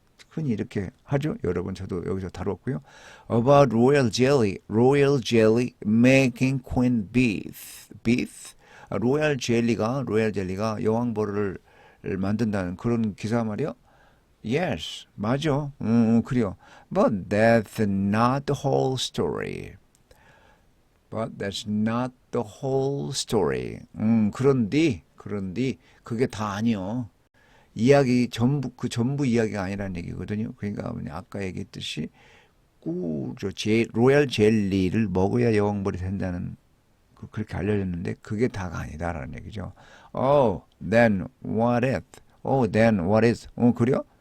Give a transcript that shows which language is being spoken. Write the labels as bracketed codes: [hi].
[ko] 흔히 이렇게 하죠. 여러분 저도 여기서 다뤘고요. [en] About royal jelly making queen bees. bees. [ko] 로얄 젤리가 여왕벌을 만든다는 그런 기사 말이요. Yes, 맞아. 그래요. [en] But that's not the whole story. But that's not the whole story. [ko] 그런데 그게 다 아니요. 이야기 전부 이야기가 아니라는 얘기거든요. 그러니까 아까 얘기했듯이 로얄 젤리를 먹어야 여왕벌이 된다는 그렇게 알려졌는데 그게 다가 아니다라는 얘기죠. [en] then what is? then what is? [ko] 그래요?